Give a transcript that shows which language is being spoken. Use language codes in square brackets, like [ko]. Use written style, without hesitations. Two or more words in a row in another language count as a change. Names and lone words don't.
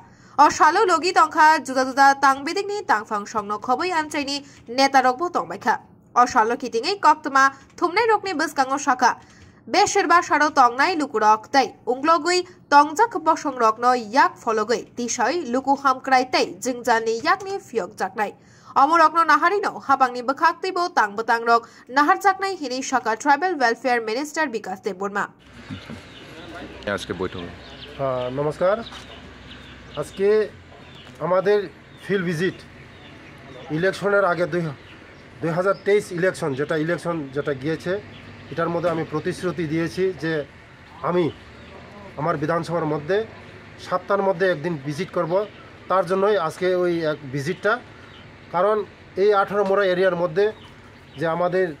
[trp] or Shalo Logi Tonka Juda Tang Bidini Tangfang Shongno Khobui Amchai Neta Rokbo Tongbaika or Shalo Kitingai Koktama Thumne Rokni Buskango Shaka Besherba Sharo Tongnai Lukurok Tay Unglogui Tongjak Bosong Rokno Yak Fologui Tishoi Luku Hamkrai Tay Jwgjal ni Yakni Fiok Jaknai Rokno Naharino Habangni Bakaktibo Tang Batang Rok Nahar Jaknai Hini Shaka [en] Tribal Welfare Minister [trp] Bikash Debbarma [bn] আজকে বৈঠক নমস্কার আজকে আমাদের ফিল্ড ভিজিট ইলেকশনের আগে 2023 ইলেকশন যেটা গিয়েছে এটার মধ্যে আমি প্রতিশ্রুতি দিয়েছি যে আমি আমার বিধানসভার মধ্যে সপ্তাহের মধ্যে একদিন ভিজিট করব তার জন্যই আজকে ওই এক ভিজিটটা কারণ এই 18 মোড়া এরিয়ার মধ্যে যে আমাদের